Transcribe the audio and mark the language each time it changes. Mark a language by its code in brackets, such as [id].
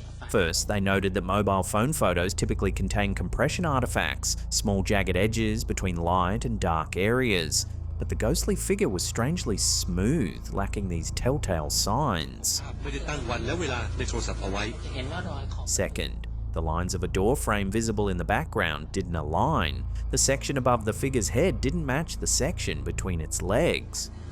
[en] First, they noted that mobile phone photos typically contain compression artifacts, small jagged edges between light and dark areas. But the ghostly figure was strangely smooth, lacking these telltale signs. [th] ไม่ได้ตั้งวันและเวลาในโทรศัพท์เอาไว้ [en] Second, the lines of a door frame visible in the background didn't align. The section above the figure's head didn't match the section between its legs.